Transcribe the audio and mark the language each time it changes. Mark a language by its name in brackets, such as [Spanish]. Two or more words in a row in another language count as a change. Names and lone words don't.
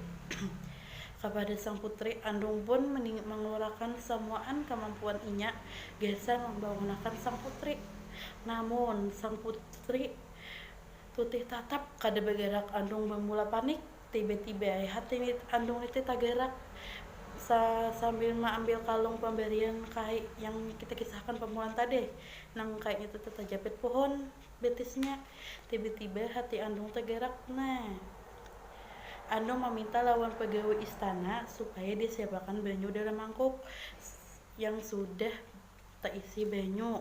[Banjar] Kepada sang putri, Andung pun mengeluarkan semuaan kemampuan inya gesa membangunkan sang putri. Namun sang putri tutih tatap kada bergerak. [Indonesian] Andung bermula panik. Tiba-tiba hati Andung itu tak gerak. [Banjar] Sambil mengambil kalung pemberian kai yang kita kisahkan pemulaan tadi, nang kai itu terjepit pohon betisnya. [Indonesian] Tiba-tiba hati Andung tergerak. Andung meminta lawan pegawai istana supaya disiapkan banyu dalam mangkuk yang sudah terisi banyu.